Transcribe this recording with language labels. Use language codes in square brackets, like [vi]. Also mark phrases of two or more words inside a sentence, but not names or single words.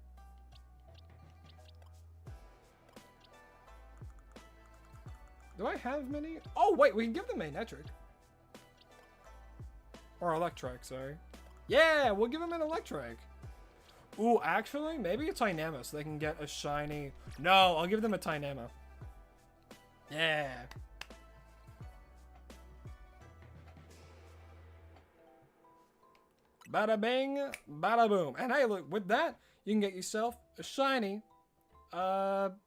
[en] Do I have many? Oh wait, we can give them Magnetric. Or Electric, sorry. Yeah, we'll give them an Electric. Ooh, actually, maybe a Tynamo so they can get a shiny. No, I'll give them a Tynamo. Yeah. Bada bing, bada boom. And hey, look, with that, you can get yourself a shiny. Yeah.